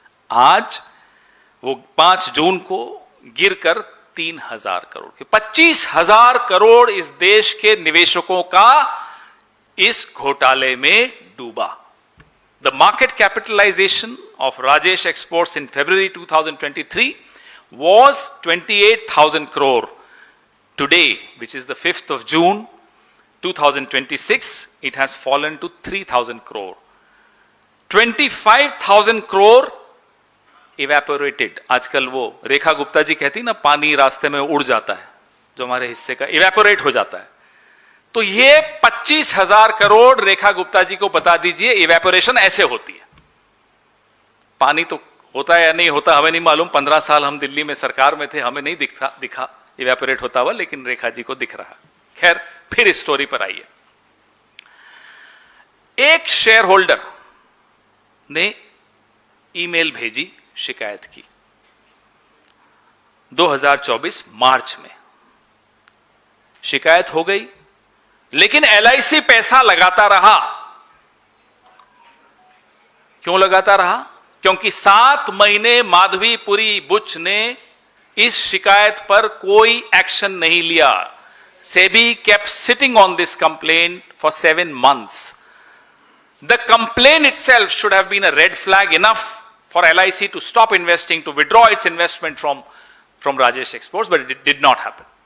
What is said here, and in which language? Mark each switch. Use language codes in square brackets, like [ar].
[hi] आज वो 5 जून को गिरकर 3,000 करोड़ के, 25,000 करोड़ इस देश के निवेशकों का इस घोटाले में डूबा। [en] The market capitalisation of Rajesh exports in February 2023 was 28,000 crore. Today, which is the 5th of June 2026, it has fallen to 3,000 crore. 25,000 crore evaporated. [hi] आजकल वो रेखा गुप्ता जी कहती ना, पानी रास्ते में उड़ जाता है, जो हमारे हिस्से का इवेपोरेट हो जाता है। तो ये 25,000 करोड़ रेखा गुप्ता जी को बता दीजिए, इवेपोरेशन ऐसे होती है। पानी तो होता है या नहीं होता हमें नहीं मालूम, 15 साल हम दिल्ली में सरकार में थे, हमें नहीं दिखा इवेपोरेट होता हुआ, लेकिन रेखा जी को दिख रहा। खैर, फिर स्टोरी पर आइए। एक शेयर होल्डर ने ईमेल भेजी, शिकायत की 2024 मार्च में। शिकायत हो गई, लेकिन एलआईसी पैसा लगाता रहा। क्यों लगाता रहा? क्योंकि 7 महीने माधवीपुरी बुच ने इस शिकायत पर कोई एक्शन नहीं लिया। [en] SEBI kept sitting on this complaint for 7 months. The complaint itself should have been a red flag enough for LIC to stop investing, to withdraw its investment from Rajesh Exports, but it did not happen.